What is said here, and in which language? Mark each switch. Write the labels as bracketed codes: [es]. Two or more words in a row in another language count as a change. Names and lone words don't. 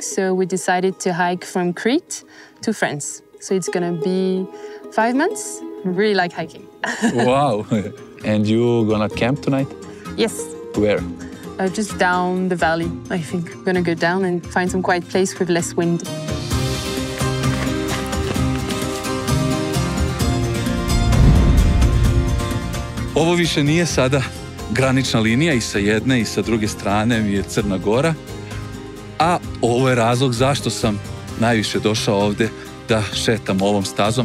[en] So we decided to hike from Crete to France. So it's gonna be 5 months. I really like hiking. Wow. And you gonna camp tonight? Yes. Where? Just down the valley, I think. We're gonna go down and find some quiet place with less wind. [sr] Ovo više nije sada granična linija i sa jedne i sa druge strane mi je Crna Gora, a ovo je razlog zašto sam najviše došao ovde da šetam ovom stazom.